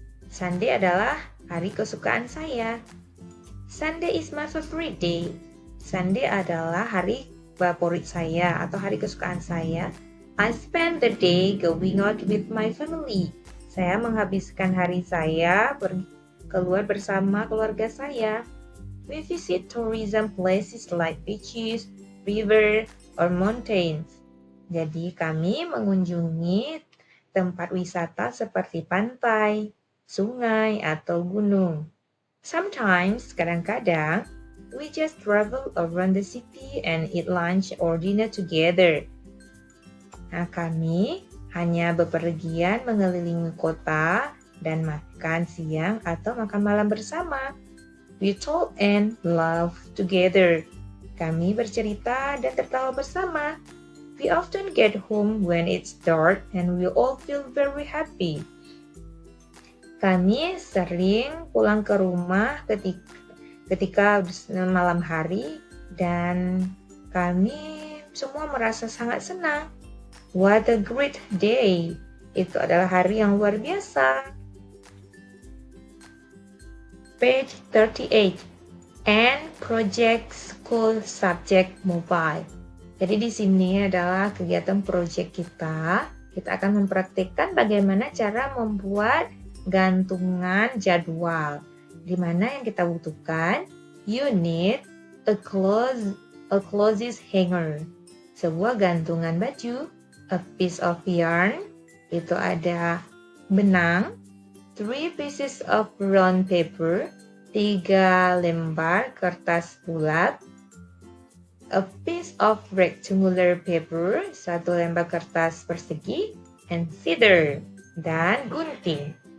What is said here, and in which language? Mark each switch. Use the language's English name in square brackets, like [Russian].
[Indonesian] Sunday adalah hari kesukaan saya. [English] Sunday is my favorite day. [Indonesian] Sunday adalah hari favorit saya atau hari kesukaan saya. I spend the day going out with my family. Saya menghabiskan hari saya keluar bersama keluarga saya. [English] We visit tourism places like beaches, river, or mountains. [Indonesian] Jadi kami mengunjungi tempat wisata seperti pantai, sungai, atau gunung. [English] Sometimes, kadang-kadang, we just travel around the city and eat lunch or dinner together. [Indonesian] Nah, kami hanya bepergian mengelilingi kota dan makan siang atau makan malam bersama. [English] We talk and laugh together. [Indonesian] Kami bercerita dan tertawa bersama. [English] We often get home when it's dark and we all feel very happy. [Indonesian] Kami sering pulang ke rumah ketika malam hari dan kami semua merasa sangat senang. [English] What a great day! [Indonesian] Itu adalah hari yang luar biasa. [English] Page 38. And project school subject mobile. [Indonesian] Jadi di sini adalah kegiatan proyek kita. Kita akan mempraktikkan bagaimana cara membuat gantungan jadwal. Di mana yang kita butuhkan? [English] You need a clothes hanger. [Indonesian] Sebuah gantungan baju. [English] A piece of yarn. [Indonesian] Itu ada benang. [English] 3 pieces of brown paper. [Indonesian] 3 lembar kertas bulat. [English] A piece of rectangular paper, [Indonesian] 1 lembar kertas persegi, [English] and feather, [Indonesian] dan gunting.